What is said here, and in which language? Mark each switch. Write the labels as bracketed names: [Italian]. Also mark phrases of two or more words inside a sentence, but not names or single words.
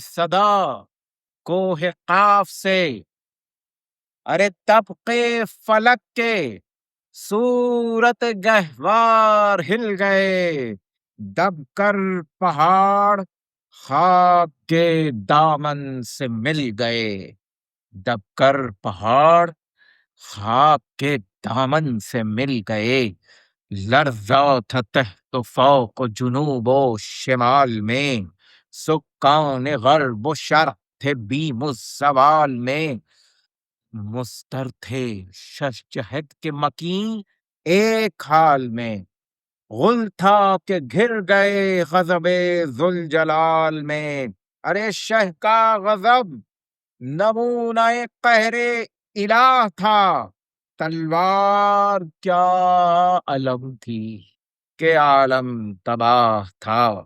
[Urdu] صدا کوہ قاف سے، ارے طبقے فلک کے صورت گہوار ہل گئے، دب کر پہاڑ خاک کے دامن سے مل گئے، دب کر پہاڑ خاک کے دامن سے مل گئے، لرزا تھا تحت و فوق و جنوب و شمال میں، سکان غرب و شرق تھے بیم و زوال میں، مضطر تھے ششجہد کے مکین ایک حال میں، غل تھا کہ گر گئے غضب ذوالجلال میں، ارے شہ کا غضب نمونہ قہر الہ تھا، تلوار کیا علم تھی کہ عالم تباہ تھا،